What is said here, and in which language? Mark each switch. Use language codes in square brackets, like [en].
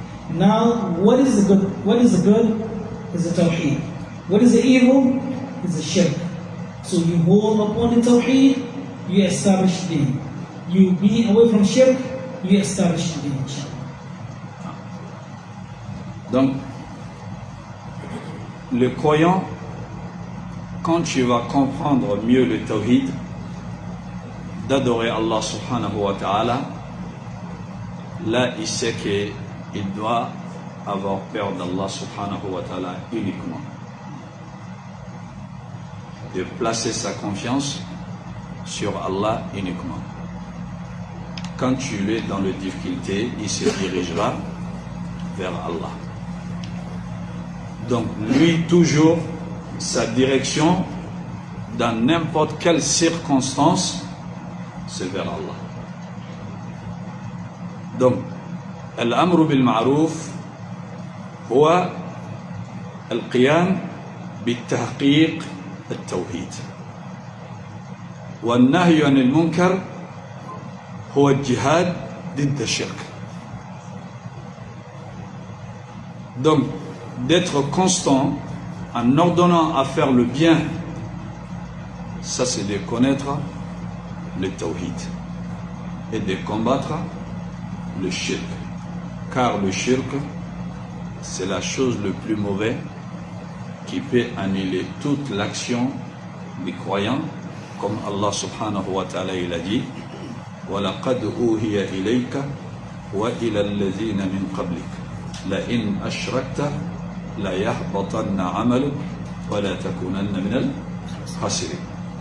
[en] Now, what is the good? What is the good? Is the Tawheed. What is the evil? Is the Shirk. So you hold upon the Tawheed, you establish the deen. You be away from Shirk, you establish the deen. [fr] Donc, le croyant, quand tu vas comprendre mieux le Tawhid, d'adorer Allah subhanahu wa ta'ala, là il sait qu'il doit avoir peur d'Allah subhanahu wa ta'ala uniquement. De placer sa confiance sur Allah uniquement. Quand tu es dans les difficultés, il se dirigera vers Allah. Donc lui toujours, sa direction dans n'importe quelle circonstance, c'est vers Allah. [ar] Donc, al-amru bil ma'ruf huwa al-qiyam bit-tahqiq التوحيد والنهي عن المنكر هو الجهاد ضد الشرك. [fr] Donc d'être constant en ordonnant à faire le bien, ça c'est de connaître le tawhid et de combattre le shirk, car le shirk c'est la chose le plus mauvaise qui peut annuler toute l'action des croyants, comme Allah subhanahu wa ta'ala il a dit [ar] وَلَقَدْ أُوهِيَ إِلَيْكَ وَإِلَى الَّذِينَ مِنْ قَبْلِكَ لَإِنْ أَشْرَكْتَ لَيَحْبَطَنَّ عَمَلُكَ وَلَا تَكُونَنَّ مِنَ الْخَاسِرِينَ.